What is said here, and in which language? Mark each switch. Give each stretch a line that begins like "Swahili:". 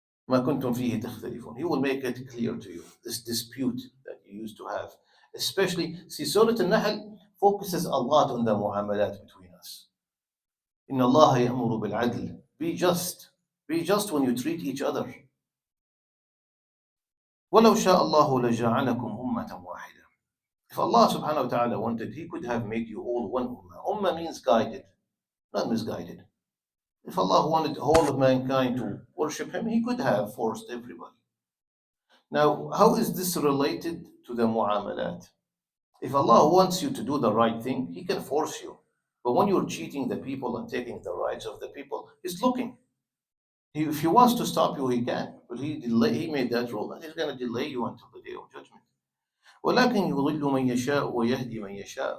Arabic: ما كنتم فيه تختلفون.
English: He will make it clear to you, this dispute that you used to have. Especially, see, Surah Nahl focuses a lot on the muamalat between us.
Arabic: إن الله يأمر بالعدل.
English: Be just. Be just when you treat each other.
Arabic: ولو شاء الله لجعلكم أمة واحدة.
English: If Allah subhanahu wa ta'ala wanted, He could have made you all one ummah. Ummah means guided, not misguided. If Allah wanted all of mankind to worship Him, He could have forced everybody. Now, how is this related to the mu'amalat? If Allah wants you to do the right thing, He can force you. But when you're cheating the people and taking the rights of the people, He's looking. If He wants to stop you, He can. But He made that rule, and He's going to delay you until the day of judgment.
Arabic: ولكن يضل من يشاء ويهدي من يشاء.